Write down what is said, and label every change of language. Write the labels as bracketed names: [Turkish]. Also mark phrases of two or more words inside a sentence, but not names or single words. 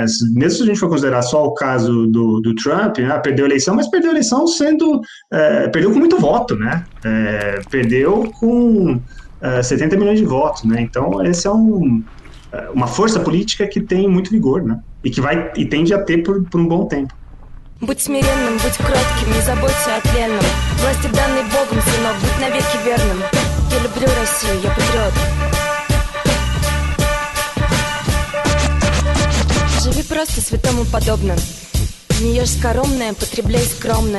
[Portuguese] Mesmo se a gente for considerar só o caso do Trump, né? Perdeu a eleição, mas perdeu a eleição perdeu com muito voto, né? Perdeu com 70 milhões de votos, né? Então, essa é uma força política que tem muito vigor, né? E tende a ter por um bom tempo. [Russian] Будь смиренным, будь кротким, не заботься о тленном. Власти данной Богом, сынок, будь навеки верным. Я люблю Россию, я патриот. Живи просто святому подобно. Не ешь скоромное, потребляй скромно.